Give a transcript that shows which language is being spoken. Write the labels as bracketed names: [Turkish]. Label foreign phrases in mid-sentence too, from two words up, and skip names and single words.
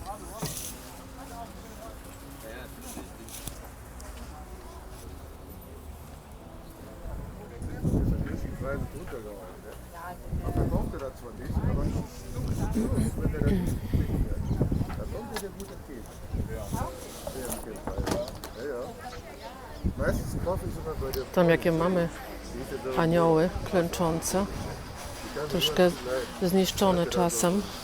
[German] Die Preise runtergehauen, ne? Man verkauft da zwar nicht, aber wenn der dann nicht zufrieden wird, dann kommt der gute Käse. Ja. Meistens kaufe ich sogar bei der [Polish] Tam jakie mamy anioły klęczące. Troszkę zniszczone czasem.